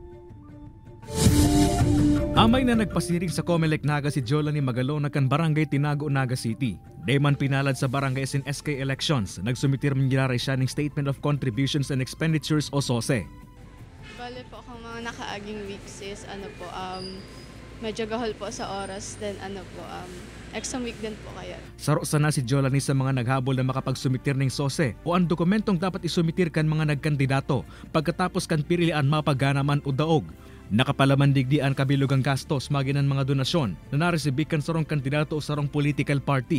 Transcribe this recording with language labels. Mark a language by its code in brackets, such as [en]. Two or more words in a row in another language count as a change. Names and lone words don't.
[bik] Amay na nagpasiring sa COMELEC Naga si Jolani Magalona kan Barangay Tinago, Naga City. Dayman pinalad sa barangay sin SK elections, nagsumitir mangyari siya ng Statement of Contributions and Expenditures o SOSE. Bale po kung mga nakaaging weeks is medyo gahol po sa oras, then [en] exam week [bik] din po kaya. Saro sana si Jolani sa mga naghabol na makapagsumitir ng SOSE o ang dokumentong dapat isumitir kan mga nagkandidato pagkatapos kan pirilian mapaganaman o daog. Nakapalaman digdian kabilugang gastos maginan mga donasyon na naresibikan sarong kandidato o sarong [en] political party.